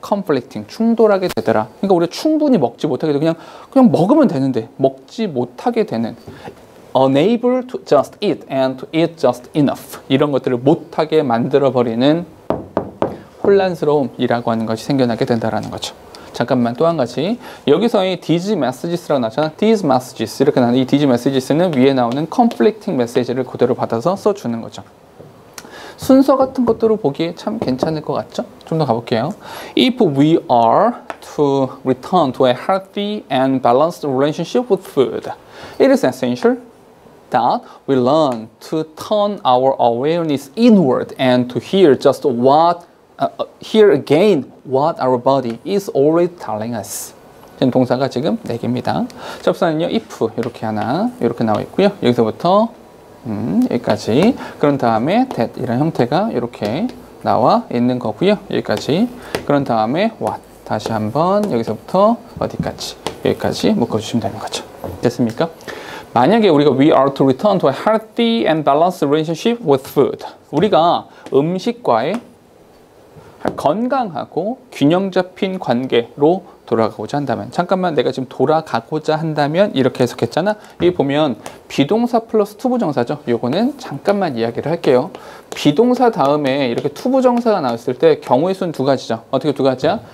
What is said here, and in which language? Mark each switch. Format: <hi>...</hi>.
<ko>conflicting, 충돌하게 되더라. 그러니까 우리가 충분히 먹지 못하게 되고 그냥 먹으면 되는데 먹지 못하게 되는</ko> <en>unable to just eat and to eat just enough</en> <ko>이런 것들을 못하게 만들어버리는 혼란스러움이라고 하는 것이 생겨나게 된다는 거죠. 잠깐만 또 한 가지 여기서의 these messages라고 나왔잖아. these messages 이렇게 나오는 이 these messages는 위에 나오는 conflicting message를 그대로 받아서 써주는 거죠. 순서 같은 것들을 보기에 참 괜찮을 것 같죠? 좀 더 가볼게요.</ko> <en>If we are to return to a healthy and balanced relationship with food, it is essential that we learn to turn our awareness inward and to hear just hear again what our body is already telling us.</en> <ko>지금 동사가 지금 4개입니다. 접사는요, if 이렇게 하나 이렇게 나와 있고요. 여기서부터 여기까지. 그런 다음에 that 이런 형태가 이렇게 나와 있는 거고요. 여기까지. 그런 다음에 what 다시 한번 여기서부터 어디까지 여기까지 묶어주시면 되는 거죠. 됐습니까? 만약에 우리가</ko> <en>we are to return to a healthy and balanced relationship with food.</en> <ko>우리가 음식과의 건강하고 균형 잡힌 관계로 돌아가고자 한다면 잠깐만 내가 지금 돌아가고자 한다면 이렇게 해석했잖아. 여기 보면 비동사 플러스 투부정사죠. 요거는 잠깐만 이야기를 할게요. 비동사 다음에 이렇게 투부정사가 나왔을 때 경우의 수는 2가지죠. 어떻게 2가지야?</ko>